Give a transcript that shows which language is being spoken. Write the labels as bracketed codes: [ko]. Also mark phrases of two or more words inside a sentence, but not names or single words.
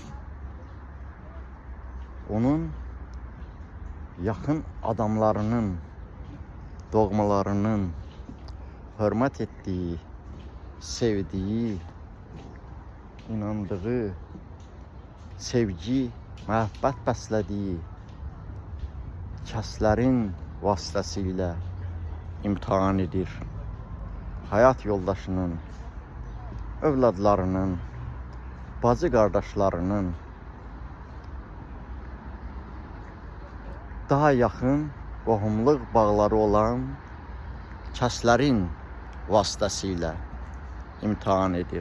[tr] onun yakın adamlarının, doğmalarının hürmet ettiği, sevdiği, inandığı, sevgi, [az] məhəbbət bəslədiyi kəslərin vasitəsilə imtihan edir. Hayat yoldaşının, övladlarının, bacı qardaşlarının daha yaxın qohumluq bağları olan kəslərin vasitəsilə imtihan edir.